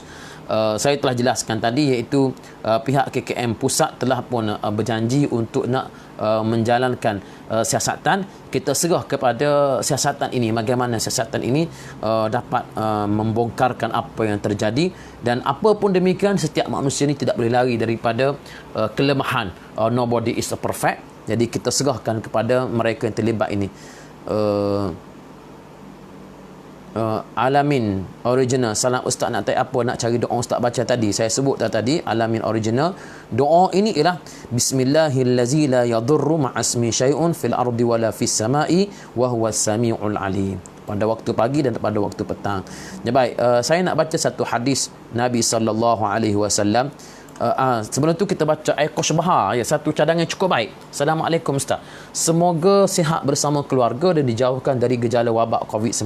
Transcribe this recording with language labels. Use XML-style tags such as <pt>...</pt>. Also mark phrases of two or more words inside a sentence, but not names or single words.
<ms>Saya telah jelaskan tadi, iaitu pihak KKM pusat telah pun berjanji untuk nak menjalankan siasatan. Kita serah kepada siasatan ini, bagaimana siasatan ini dapat membongkarkan apa yang terjadi. Dan apa pun demikian, setiap manusia ini tidak boleh lari daripada kelemahan.</ms> <en>Nobody is perfect.</en> <ms>Jadi kita serahkan kepada mereka yang terlibat ini. Alamin Original, salam Ustaz, nak tanya apa, nak cari doa Ustaz baca tadi, saya sebut tadi.</ms> <ar>Alamin Original,</ar> <ms>doa ini ialah</ms> <ar>بسم الله الذي لا يضر مع اسمه شيء في الأرض ولا في السماء وهو السميع العليم,</ar> <ms>pada waktu pagi dan pada waktu petang. Ya, baik, saya nak baca satu hadis Nabi</ms> <ar>صلى الله عليه وسلم.</ar> <ms>sebelum tu kita baca ayat Syubha, ya, satu cadangan yang cukup baik. Assalamualaikum Ustaz. Semoga sihat bersama keluarga dan dijauhkan dari gejala wabak COVID-19.</ms>